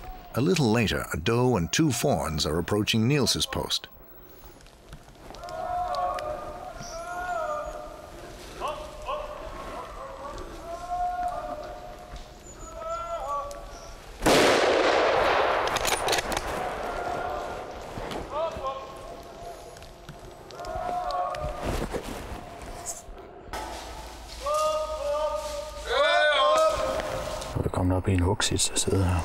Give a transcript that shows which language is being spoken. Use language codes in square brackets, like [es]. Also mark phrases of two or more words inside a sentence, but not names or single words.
[en] A little later, a doe and 2 fawns are approaching Niels' post. [da] Vi er kommet op i en hugsits, der sidder her.